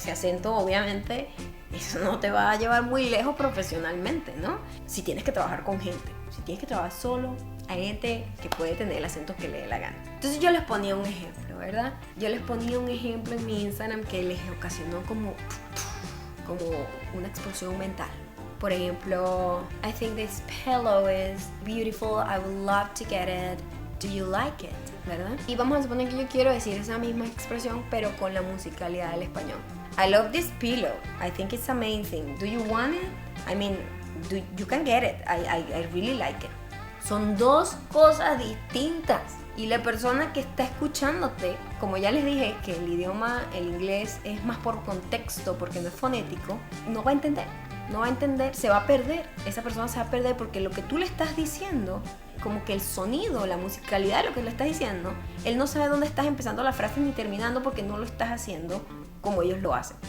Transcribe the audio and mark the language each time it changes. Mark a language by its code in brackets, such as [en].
[es] Ese acento, obviamente, eso no te va a llevar muy lejos profesionalmente, ¿no? Si tienes que trabajar con gente, si tienes que trabajar solo, hay gente que puede tener el acento que le dé la gana. Entonces yo les ponía un ejemplo, ¿verdad? Yo les ponía un ejemplo en mi Instagram que les ocasionó como una explosión mental. Por ejemplo, [en] I think this pillow is beautiful, I would love to get it, do you like it? [es] ¿Verdad? Y vamos a suponer que yo quiero decir esa misma expresión, pero con la musicalidad del español. [en] I love this pillow, I think it's amazing, do you want it? I mean, you can get it, I really like it. [es] Son dos cosas distintas. Y la persona que está escuchándote, como ya les dije, que el idioma, el inglés, es más por contexto, porque no es fonético, no va a entender, se va a perder. Esa persona se va a perder porque lo que tú le estás diciendo, como que el sonido, la musicalidad de lo que le estás diciendo, él no sabe dónde estás empezando la frase ni terminando porque no lo estás haciendo como ellos lo hacen.